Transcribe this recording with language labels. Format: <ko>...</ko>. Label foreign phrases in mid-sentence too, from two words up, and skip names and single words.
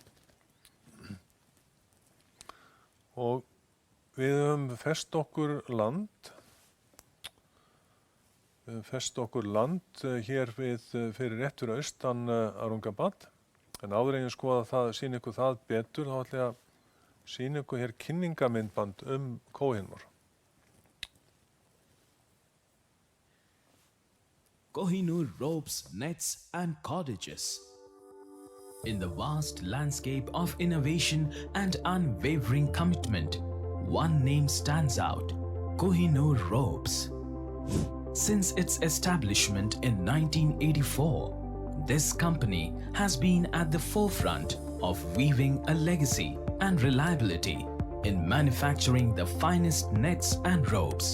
<is>Og við höfum fest okkur land hér fyrir rétt fyrir austan Aurangabad. En áður en ég skoða það, sýna ykkur það betur, þá ætla ég að sýna ykkur hér kynningamyndband Kohinoor.</is> <en>Kohinoor ropes, nets and cordages. In the vast landscape of innovation and unwavering commitment, one name stands out: Kohinoor ropes. Since its establishment in 1984, this company has been at the forefront of weaving a legacy and reliability in manufacturing the finest nets and ropes.</en>